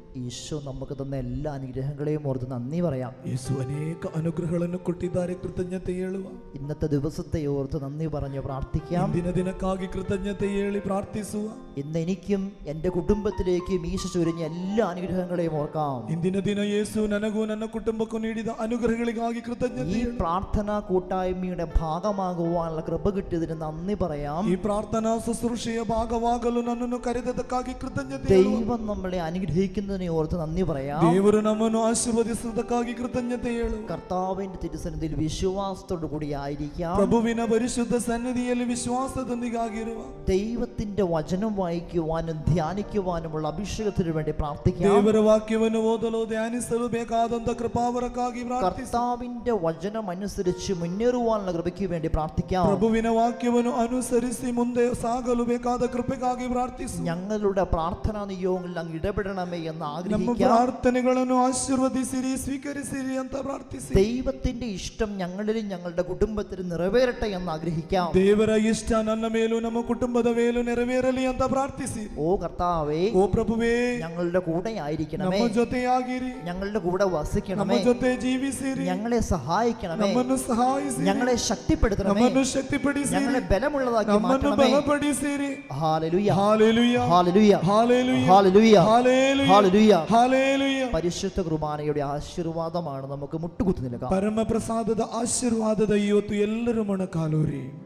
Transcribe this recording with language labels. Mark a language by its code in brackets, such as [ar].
[ml] ഈശോ നമുക്ക് തന്ന എല്ലാ അനുഗ്രഹങ്ങളെയും ഓർത്ത് നന്ദി പറയാം. [kn] യേശു ಅನೇಕ ಅನುಗ್ರಹಗಳನ್ನು ಕೊಟ್ಟಿದ್ದಾರೆ, ಕೃತಜ್ಞತೆ ಹೇಳುವ. [ml] ഇന്നത്തെ ദിവസത്തെ ഓർത്ത് നന്ദി പറഞ്ഞ് പ്രാർത്ഥിക്കാം. [kn] ಇಂದಿನ ದಿನಕ್ಕಾಗಿ ಕೃತಜ್ಞತೆ ಹೇಳಿ ಪ್ರಾರ್ಥಿಸುವ. [ml] ഇന്ന് എനിക്കും എൻ്റെ കുടുംബത്തിലേക്കും ഈശോ ചൊരിഞ്ഞ എല്ലാ അനുഗ്രഹങ്ങളെയും ഓർക്കാം. [kn] ಇಂದಿನ ದಿನ ಯೇಸು ನನಗೂ ನನ್ನ ಕುಟುಂಬಕ್ಕೂ ನೀಡಿದ ಅನುಗ್ರಹಗಳಿಗಾಗಿ ಕೃತಜ್ಞತೆ. [ml] ഈ പ്രാർത്ഥനാ കൂട്ടായ്മയുടെ ഭാഗമാകുവാനുള്ള കൃപ കിട്ടിയതിന് നന്ദി പറയാം. [kn] ಈ ಪ್ರಾರ್ಥನಾ ശുശ്രൂഷೆಯ ಭಾಗವಾಗಲು ನನ್ನನ್ನು ಕರೆದದಕ್ಕಾಗಿ ಕೃತಜ್ಞತೆ. [ml] ദൈവം നമ്മളെ അനുഗ്രഹിക്കുന്നതിനെ ഓർത്ത് നന്ദി പറയാം. [kn] ದೇವರು ನಮ್ಮನ್ನು ಆಶೀರ್ವದಿಸುವುದಕ್ಕಾಗಿ ಕೃತಜ್ಞತೆ ಹೇಳು. [ml] കർത്താവിന്റെ തിരുസന്നിധിയിൽ വിശ്വാസത്തോടു കൂടി ആയിരിക്കാം. [kn] ಪ್ರಭುವಿನ ಪರಿಶುದ್ಧ ಸನ್ನಿಧಿಯಲ್ಲಿ ವಿಶ್ವಾಸದೊಂದಿಗಾಗಿರುವ. [ml] ദൈവത്തിന്റെ വചനം വായിക്കുവാനും ധ്യാനിക്കുവാനുമുള്ള അഭിഷേകത്തിനു വേണ്ടി പ്രാർത്ഥിക്കാം. [kn] ದೇವರ ವಾಕ್ಯವನ್ನು ಓದಲು ಧ್ಯಾನಿಸಲು ಬೇಕಾದಂತ ಕೃಪಾವರಕ್ಕಾಗಿ ಪ್ರಾರ್ಥಿಸಿ. [ml] കർത്താവിന്റെ വചനം അനുസരിച്ച് മുന്നേറുവാനുള്ള കൃപയ്ക്ക് വേണ്ടി പ്രാർത്ഥിക്കാം. [kn] ಪ್ರಭುವಿನ ವಾಕ್ಯವನ್ನು ಅನುಸರಿಸಿ ಮುಂದೆ ಸಾಗಲು ಬೇಕಾದ ಕೃಪೆಗಾಗಿ ಪ್ರಾರ್ಥಿಸಿ. [ml] ഞങ്ങളുടെ പ്രാർത്ഥനാ നിയോഗങ്ങളിൽ അങ്ങ് ഇടപെടണമേ എന്ന് [kn] ನಮ್ಮ [ml] ആഗ്രഹിക്കാം. [kn] ಪ್ರಾರ್ಥನೆಗಳನ್ನು ಆಶೀರ್ವದಿಸಿರಿ, ಸ್ವೀಕರಿಸಿರಿ ಅಂತ ಪ್ರಾರ್ಥಿಸಿ. [ml] ദൈവത്തിന്റെ ഇഷ്ടം ഞങ്ങളിലും ഞങ്ങളുടെ കുടുംബത്തിലും നിറവേറട്ടെ എന്ന് ആഗ്രഹിക്കാം. [kn] ದೇವರ ಇಷ್ಟ ನನ್ನ ಮೇಲೂ ನಮ್ಮ ಕುಟುಂಬದ ಮೇಲೂ ನೆರವೇರಲಿ ಅಂತ ಪ್ರಾರ್ಥಿಸಿ. [ml] ഓ കർത്താവേ, [kn] ಓ ಪ್ರಭುವೇ, [ml] ഞങ്ങളുടെ കൂടെ ആയിരിക്കണമേ, [kn] ನಮ್ಮ ಜೊತೆಯಾಗಿರಿ, [ml] ഞങ്ങളുടെ കൂടെ [kn] ನಮ್ಮ [ml] വസിക്കണമേ, [kn] ಜೊತೆ ಜೀವಿಸಿರಿ, [ml] ഞങ്ങളെ സഹായിക്കണമേ, [kn] ನಮ್ಮನ್ನು ಸಹಾಯಿಸಿ, [ml] ഞങ്ങളെ ശക്തിപ്പെടുത്തണമേ, [kn] ನಮ್ಮನ್ನು ಶಕ್ತಿಪಡಿಸಿರಿ, [ml] ഞങ്ങളെ ബലമുള്ളതാക്കി [kn] ನಮ್ಮನ್ನು [ml] മാറ്റണമേ. [kn] ಬಲಪಡಿಸಿರಿ. [ml] Hallelujah, hallelujah, hallelujah, hallelujah, hallelujah, hallelujah, hallelujah. Hallelujah. പരിശുദ്ധ കുർബാനയുടെ ആശീർവാദമാണ് നമുക്ക് മുട്ടുകുത്തി നിൽക്കാം. [kn] ಪರಮಪ್ರಸಾದದ ಆಶೀರ್ವಾದದ ಇವತ್ತು ಎಲ್ಲರೂ ಮೊಣಕಾಲೂರಿ.